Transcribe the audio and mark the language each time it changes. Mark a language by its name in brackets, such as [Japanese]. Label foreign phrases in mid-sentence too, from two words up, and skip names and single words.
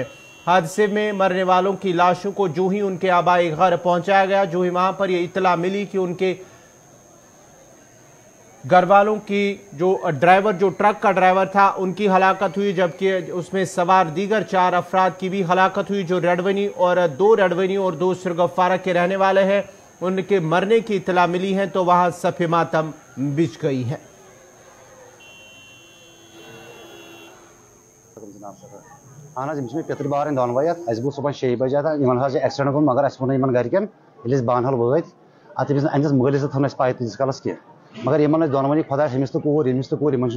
[Urdu] حادثے میں مرنے والوں کی لاشوں کو جو ہی ان کے آبائی گھر پہنچایا گیا، جو ہی وہاں پر یہ اطلاع ملی کہ ان کے گھر والوں کی جو ڈرائیور، جو ٹرک کا ڈرائیور تھا، ان کی ہلاکت ہوئی، جبکہ اس میں سوار دیگر 4 افراد کی بھی ہلاکت ہوئی، جو ریڈونی اور 2 سرگفارہ کے رہنے والے ہیں. ان کے مرنے کی اطلاع ملی ہے تو وہاں صفِ ماتم بچھ گئی ہے. [Kashmiri] اہن حظ أمِس پیتٕر بارٕنۍ دۄنوَے اَتھ اَسہِ گوٚو صُبحن 6 بجے یِمن حظ چھِ ایکسِڈنٹ گوٚمُت مگر اَسہِ ووٚن یِمن گرِکٮ۪ن ییٚلہِ أسۍ بانہل وٲتۍ اَتھ أمِس مٲلِس تہِ تھٲو نہٕ اَسہِ پاے تیٖتِس کالس کینٛہہ مگر یِمن ٲسۍ دۄنوٕنی خۄدایَس أمِس تہٕ کوٗر ییٚمِس تہٕ کوٗر یِمن چھُنہٕ